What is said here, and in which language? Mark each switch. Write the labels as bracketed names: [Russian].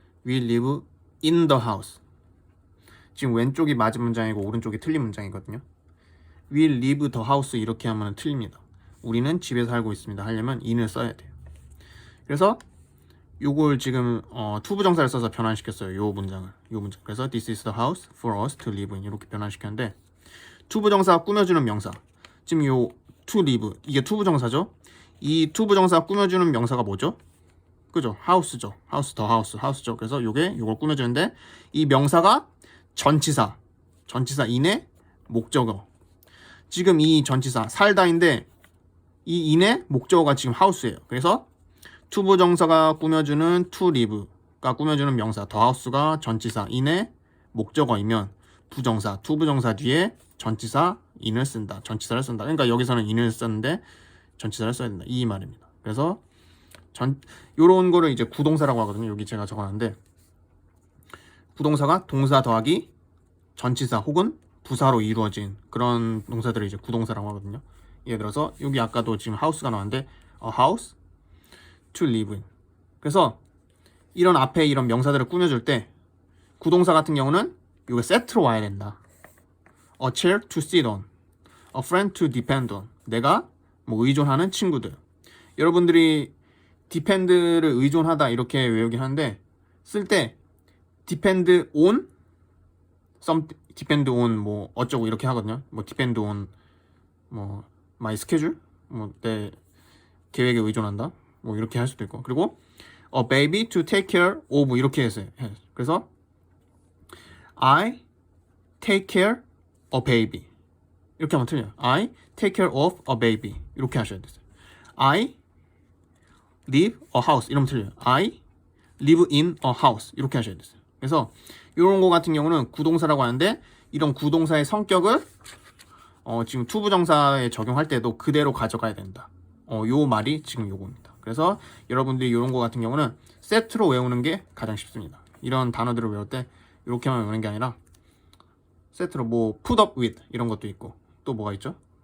[English] We live in the house. [Korean] 지금 왼쪽이 맞은 문장이고 오른쪽이 틀린 문장이거든요. [English] We live the house [Korean] 이렇게 하면 틀립니다. 우리는 집에 살고 있습니다. 하려면 in을 써야 돼요. 그래서 요걸 지금 투부정사를 써서 변환시켰어요. 요 문장. 그래서 [English] this is the house for us to live in [Korean] 이렇게 변환시켰는데 투부정사 꾸며주는 명사. 지금 요 to live 이게 투부정사죠. 이 투부정사 꾸며주는 명사가 뭐죠? 그죠? house죠. house죠. 그래서 요걸 꾸며주는데 이 명사가 전치사 인의 목적어. 지금 이 전치사 살다인데 이 인의 목적어가 지금 house예요. 그래서 투부정사가 꾸며주는 to live가 꾸며주는 명사 the house가 전치사 in의 목적어이면 부정사 투부정사 뒤에 전치사 in을 쓴다. 전치사를 쓴다. 그러니까 여기서는 in을 썼는데 전치사를 써야 된다. 이 말입니다. 그래서 요런 거를 이제 구동사라고 하거든요. 여기 제가 적어놨는데 구동사가 동사 더하기 전치사 혹은 부사로 이루어진 그런 동사들을 이제 구동사라고 하거든요. 예를 들어서 여기 아까도 지금 house가 나왔는데 [English] a house to live in. [Korean] 그래서 이런 앞에 이런 명사들을 꾸며줄 때 구동사 같은 경우는 이거 세트로 와야 된다. [English] A chair to sit on, a friend to depend on. [Korean] 내가 뭐 의존하는 친구들. 여러분들이 depend를 의존하다 이렇게 외우긴 하는데 쓸 때 depend on depend on 뭐 어쩌고 이렇게 하거든요. 뭐 [English] depend on [Korean] 뭐 [English] my schedule [Korean] 뭐 내 계획에 의존한다. 뭐 이렇게 할 수도 있고. 그리고 [English] a baby to take care of [Korean] 이렇게 했어요. 그래서 [English] I take care a baby [Korean] 이렇게 하면 틀려요. [English] I take care of a baby [Korean] 이렇게 하셔야 돼요. [English] I live a house [Korean] 이러면 틀려요. [English] I live in a house [Korean] 이렇게 하셔야 돼요. 그래서 이런 거 같은 경우는 구동사라고 하는데 이런 구동사의 성격을 지금 투부정사에 적용할 때도 그대로 가져가야 된다. 요 말이 지금 요겁니다. 그래서 여러분들이 이런 거 같은 경우는 세트로 외우는 게 가장 쉽습니다. 이런 단어들을 외울 때 이렇게만 외우는 게 아니라 세트로 뭐 [English] put up with [Korean] 이런 것도 있고 또 뭐가 있죠?